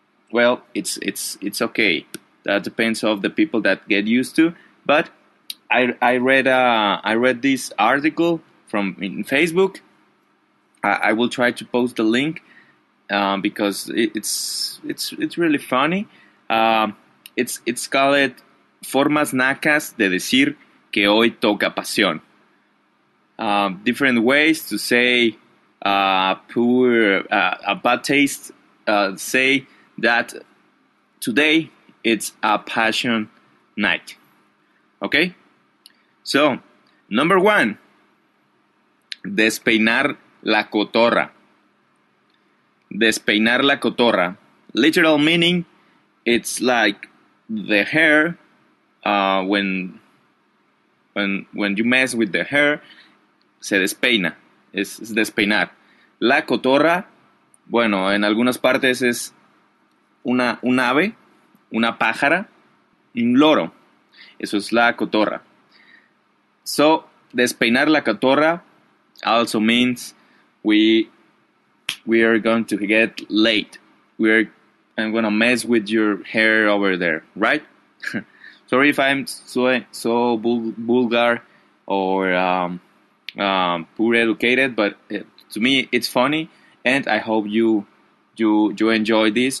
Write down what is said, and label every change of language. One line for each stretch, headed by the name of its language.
English: Well, it's okay. That depends on the people that get used to. But I read this article in Facebook. I will try to post the link because it's really funny. It's called
Spanish: Formas Nacas de Decir que Hoy Toca Pasión.
English: Different ways to say a bad taste. Say that today it's a passion night. Okay? So, number 1,
Spanish: despeinar la cotorra. Despeinar la cotorra.
English: Literal meaning, it's like the hair, when you mess with the hair,
Spanish: se despeina. Es despeinar. La cotorra, bueno, en algunas partes es un ave, una pájara, un loro. Eso es la cotorra.
English: So,
Spanish: despeinar la cotorra
English: also means we are going to get late. I'm going to mess with your hair over there, right? Sorry if I'm so vulgar or poor educated, but to me it's funny, and I hope you enjoy this.